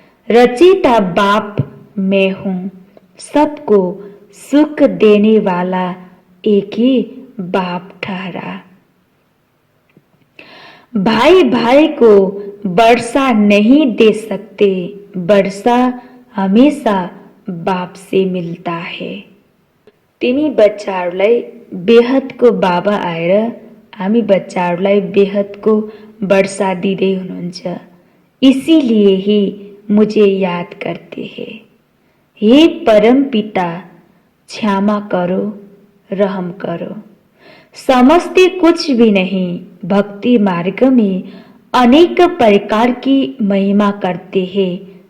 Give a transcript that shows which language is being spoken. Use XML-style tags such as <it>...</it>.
<hi>रचयिता बाप मैं हूँ, सबको सुख देने वाला एक ही बाप ठहरा। भाई भाई को वर्षा नहीं दे सकते, वर्षा हमेशा बाप से मिलता है।</hi> <ne>तिमी बच्चाहरूलाई बेहदको बाबा आएर हामी बच्चाहरूलाई बेहदको वर्षा दिँदै हुनुहुन्छ।</ne> <hi>इसीलिए ही मुझे याद करते हैं। हे परम पिता, क्षमा करो, रहम करो। समझते कुछ भी नहीं। भक्ति मार्ग में अनेक प्रकार की महिमा करते हैं।</hi>